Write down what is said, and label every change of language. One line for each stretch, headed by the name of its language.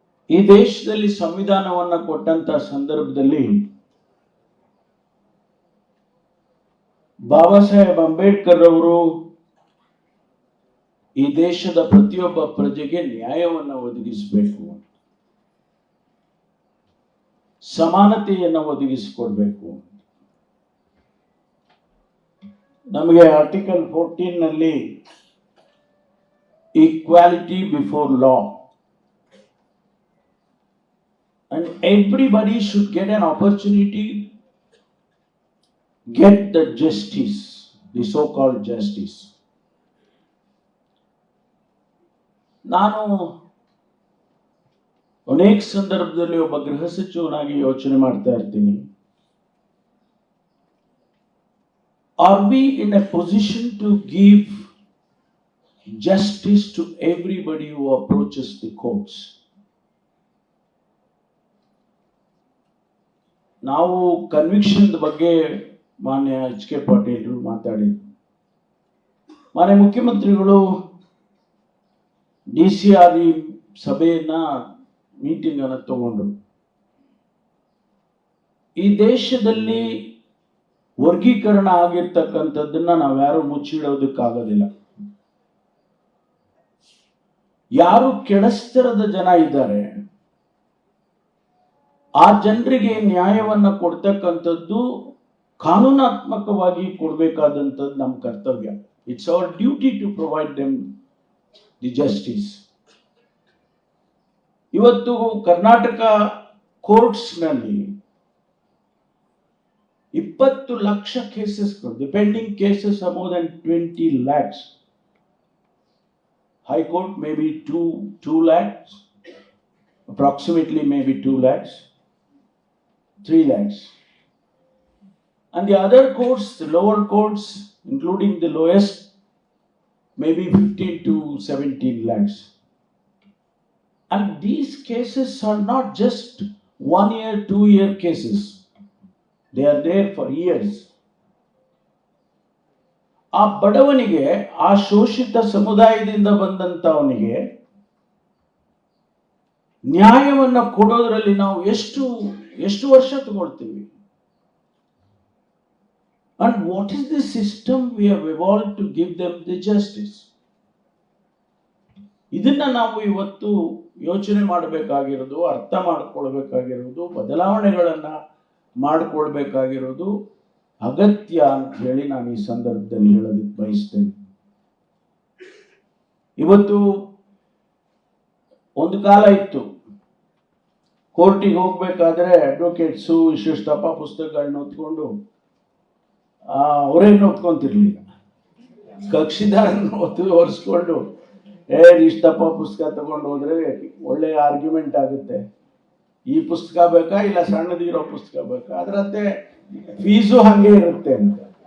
Kannada: ಈ ದೇಶದಲ್ಲಿ ಸಂವಿಧಾನವನ್ನ ಕೊಟ್ಟಂತ ಸಂದರ್ಭದಲ್ಲಿ ಬಾಬಾ ಸಾಹೇಬ್ ಅಂಬೇಡ್ಕರ್ ಅವರು ಈ ದೇಶದ ಪ್ರತಿಯೊಬ್ಬ ಪ್ರಜೆಗೆ ನ್ಯಾಯವನ್ನು ಒದಗಿಸಬೇಕು, ಸಮಾನತೆಯನ್ನು ಒದಗಿಸಿಕೊಡ್ಬೇಕು. ನಮಗೆ ಆರ್ಟಿಕಲ್ 14 ನಲ್ಲಿ
English: Equality before law and everybody should get an opportunity, get the justice, the so-called justice.
Kannada: ನಾನು ಅನೇಕ ಸಂದರ್ಭದಲ್ಲಿ ಒಬ್ಬ ಗೃಹ ಸಚಿವನಾಗಿ ಯೋಚನೆ ಮಾಡ್ತಾ ಇರ್ತೀನಿ,
English: are we in a position to give justice to everybody who approaches the courts?
Kannada: ನಾವು ಕನ್ವಿಕ್ಷನ್ ಬಗ್ಗೆ ಮಾನ್ಯ HK ಪಾಟೀಲ್ ಮಾತಾಡಿದ್ರು. ಮಾನ್ಯ ಮುಖ್ಯಮಂತ್ರಿಗಳು DCR ಸಭೆಯನ್ನ ಮೀಟಿಂಗ್ ಅನ್ನು ತಗೊಂಡ್ರು. ಈ ದೇಶದಲ್ಲಿ ವರ್ಗೀಕರಣ ಆಗಿರ್ತಕ್ಕಂಥದ್ದನ್ನ ನಾವ್ಯಾರು ಮುಚ್ಚಿಡೋದಕ್ಕಾಗೋದಿಲ್ಲ. ಯಾರು ಕೆಳಸ್ತರದ ಜನ ಇದ್ದಾರೆ ಆ ಜನರಿಗೆ ನ್ಯಾಯವನ್ನ ಕೊಡ್ತಕ್ಕಂಥದ್ದು ಕಾನೂನಾತ್ಮಕವಾಗಿ ಕೊಡಬೇಕಾದಂಥದ್ದು ನಮ್ಮ ಕರ್ತವ್ಯ.
English: It's our duty to provide them the justice.
Kannada: ಇವತ್ತು ಕರ್ನಾಟಕ ಕೋರ್ಟ್ಸ್ ನಲ್ಲಿ 20 lakh ಕೇಸಸ್ಗಳು,
English: The pending cases are more than 20 lakhs. High court may be 2 lakhs, approximately maybe 2 lakhs. 3 lakhs. And the other courts, the lower courts, including the lowest, maybe 15 to 17 lakhs. And these cases are not just 1 year, 2 year cases. They are there for years.
Kannada: ಆ ಬಡವನಿಗೆ, ಆ ಶೋಷಿತ ಸಮುದಾಯದಿಂದ ಬಂದಂತವನಿಗೆ ನ್ಯಾಯವನ್ನು ಕೊಡೋದ್ರಲ್ಲಿ ನಾವು ಎಷ್ಟು ವರ್ಷ ತಗೊಳ್ತೀವಿ?
English: And what is the system we have evolved to give them the justice?
Kannada: ಇದನ್ನ ನಾವು ಇವತ್ತು ಯೋಚನೆ ಮಾಡಬೇಕಾಗಿರೋದು, ಅರ್ಥ ಮಾಡ್ಕೊಳ್ಬೇಕಾಗಿರೋದು, ಬದಲಾವಣೆಗಳನ್ನ ಮಾಡಿಕೊಳ್ಬೇಕಾಗಿರೋದು ಅಗತ್ಯ ಅಂತ ಹೇಳಿ ನಾನು ಈ ಸಂದರ್ಭದಲ್ಲಿ ಹೇಳೋದಕ್ಕೆ ಬಯಸ್ತೇನೆ. ಇವತ್ತು ಒಂದು ಕಾಲ ಇತ್ತು, ಕೋರ್ಟಿಗೆ ಹೋಗ್ಬೇಕಾದ್ರೆ ಅಡ್ವೊಕೇಟ್ಸು ಇಷ್ಟಪ್ಪ ಪುಸ್ತಕಗಳನ್ನ ಓದ್ಕೊಂಡು ಅವರೇನು ಓದ್ಕೊಂತಿರ್ಲಿಲ್ಲ, ಕಕ್ಷಿದಾರನ ಒರೆಸ್ಕೊಂಡು ಇಷ್ಟಪ್ಪ ಪುಸ್ತಕ ತಗೊಂಡು ಹೋದ್ರೆ ಒಳ್ಳೆ ಆರ್ಗ್ಯುಮೆಂಟ್ ಆಗುತ್ತೆ, ಈ ಪುಸ್ತಕ ಬೇಕಾ ಇಲ್ಲ ಸಣ್ಣದಿರೋ ಪುಸ್ತಕ ಬೇಕಾ, ಅದರಂತೆ ಫೀಸು ಹಂಗೆ ಇರುತ್ತೆ ಅಂತ.